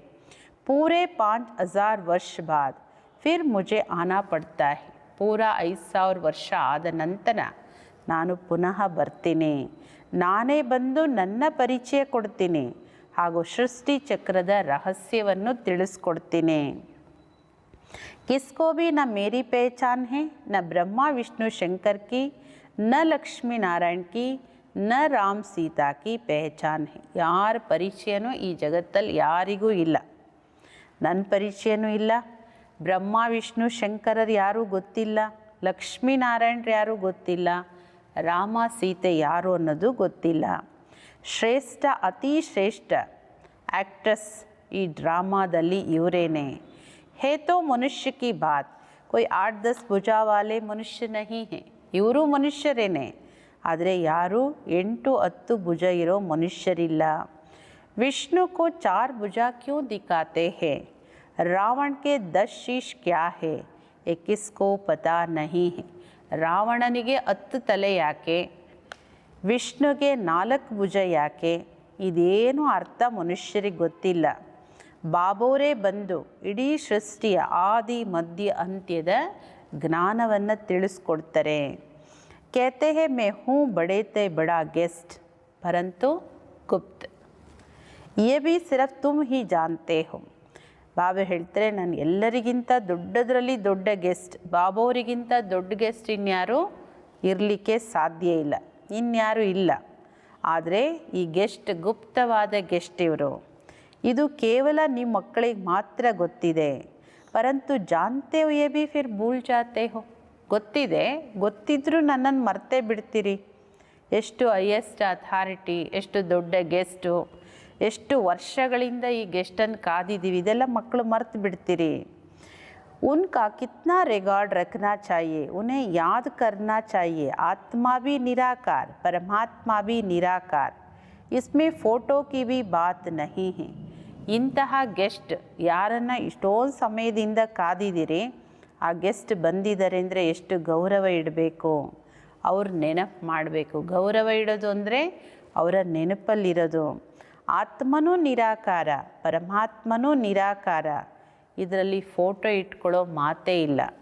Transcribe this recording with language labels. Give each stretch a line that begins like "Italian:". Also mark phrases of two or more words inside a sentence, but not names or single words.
Hindi: पूरे 5000 वर्ष बाद फिर मुझे आना पड़ता है.
Kannada: ಪೂರ 5000 ವರ್ಷ ಆದ ನಂತರ ನಾನು ಪುನಃ ಬರ್ತೀನಿ. ನಾನೇ ಬಂದು ನನ್ನ ಪರಿಚಯ ಕೊಡ್ತೀನಿ ಹಾಗೂ ಸೃಷ್ಟಿ ಚಕ್ರದ ರಹಸ್ಯವನ್ನು ತಿಳಿಸ್ಕೊಡ್ತೀನಿ.
Hindi: किसको भी न मेरी पहचान है, न ब्रह्मा विष्णु शंकर की, न लक्ष्मी नारायण की, न राम सीता की पहचान है.
Kannada: ಯಾರ ಪರಿಚಯನೂ ಈ ಜಗತ್ತಲ್ಲಿ ಯಾರಿಗೂ ಇಲ್ಲ. ನನ್ನ ಪರಿಚಯನೂ ಇಲ್ಲ, ಬ್ರಹ್ಮ ವಿಷ್ಣು ಶಂಕರರು ಯಾರೂ ಗೊತ್ತಿಲ್ಲ, ಲಕ್ಷ್ಮೀ ನಾರಾಯಣರು ಯಾರೂ ಗೊತ್ತಿಲ್ಲ, ರಾಮ ಸೀತೆ ಯಾರು ಅನ್ನೋದು ಗೊತ್ತಿಲ್ಲ. ಶ್ರೇಷ್ಠ, ಅತಿ ಶ್ರೇಷ್ಠ ಆ್ಯಕ್ಟ್ರೆಸ್ ಈ ಡ್ರಾಮಾದಲ್ಲಿ ಇವರೇನೆ.
Hindi: है तो मनुष्य की बात, कोई 8-10 भुजा वाले मनुष्य नहीं है.
Kannada: ಇವರು ಮನುಷ್ಯರೇನೆ, ಆದರೆ ಯಾರು 8-10 ಭುಜ ಇರೋ ಮನುಷ್ಯರಿಲ್ಲ.
Hindi: विष्णु को 4 भुजा क्यों दिखाते हैं, रावण के 10 शीश क्या है ये किसको पता नहीं है.
Kannada: ರಾವಣನಿಗೆ 10 ತಲೆ ಯಾಕೆ, ವಿಷ್ಣುಗೆ 4 ಭುಜ ಯಾಕೆ, ಇದೇನು ಅರ್ಥ ಮನುಷ್ಯರಿಗೆ ಗೊತ್ತಿಲ್ಲ. ಬಾಬೋರೇ ಬಂದು ಇಡೀ ಸೃಷ್ಟಿಯ ಆದಿ ಮಧ್ಯ ಅಂತ್ಯದ ಜ್ಞಾನವನ್ನು ತಿಳಿಸ್ಕೊಡ್ತಾರೆ.
Hindi: कहते हैं मैं हूँ बड़े से बड़ा गेस्ट परंतु गुप्त ये भी सिर्फ तुम ही जानते हो.
Kannada: ಬಾಬಾ ಹೇಳ್ತಾರೆ ನಾನು ಎಲ್ಲರಿಗಿಂತ ದೊಡ್ಡದರಲ್ಲಿ ದೊಡ್ಡ ಗೆಸ್ಟ್, ಬಾಬೋರಿಗಿಂತ ದೊಡ್ಡ ಗೆಸ್ಟ್ ಇನ್ಯಾರು ಇರಲಿಕ್ಕೆ ಸಾಧ್ಯ ಇಲ್ಲ, ಇನ್ಯಾರು ಇಲ್ಲ. ಆದರೆ ಈ ಗೆಸ್ಟ್ ಗುಪ್ತವಾದ ಗೆಸ್ಟ್ ಇವರು. ಇದು ಕೇವಲ ನಿಮ್ಮ ಮಕ್ಕಳಿಗೆ ಮಾತ್ರ ಗೊತ್ತಿದೆ.
Hindi: परंतु जानते हो ये भी फिर भूल जाते हो.
Kannada: ಗೊತ್ತಿದೆ, ಗೊತ್ತಿದ್ರೂ ನನ್ನನ್ನು ಮರ್ತೇ ಬಿಡ್ತೀರಿ. ಎಷ್ಟು
English: highest authority,
Kannada: ಎಷ್ಟು ದೊಡ್ಡ ಗೆಸ್ಟು, ಎಷ್ಟು ವರ್ಷಗಳಿಂದ ಈ ಗೆಸ್ಟನ್ನು ಕಾದಿದ್ದೀವಿ, ಇದೆಲ್ಲ ಮಕ್ಕಳು ಮರ್ತು ಬಿಡ್ತೀರಿ.
Hindi: उनका कितना रिकॉर्ड रखना चाहिए, उन्हें याद करना चाहिए. आत्मा भी निराकार, परमात्मा भी निराकार, इसमें फ़ोटो की भी बात नहीं है.
Kannada: ಇಂತಹ ಗೆಸ್ಟ್ ಯಾರನ್ನು ಇಷ್ಟೊಂದು ಸಮಯದಿಂದ ಕಾದಿದ್ದೀರಿ, ಆ ಗೆಸ್ಟ್ ಬಂದಿದ್ದಾರೆ ಅಂದರೆ ಎಷ್ಟು ಗೌರವ ಇಡಬೇಕು, ಅವ್ರ ನೆನಪು ಮಾಡಬೇಕು. ಗೌರವ ಇಡೋದು ಅಂದರೆ ಅವರ ನೆನಪಲ್ಲಿರೋದು. ಆತ್ಮನೂ ನಿರಾಕಾರ, ಪರಮಾತ್ಮನೂ ನಿರಾಕಾರ, ಇದರಲ್ಲಿ ಫೋಟೋ ಇಟ್ಕೊಳ್ಳೋ ಮಾತೇ ಇಲ್ಲ.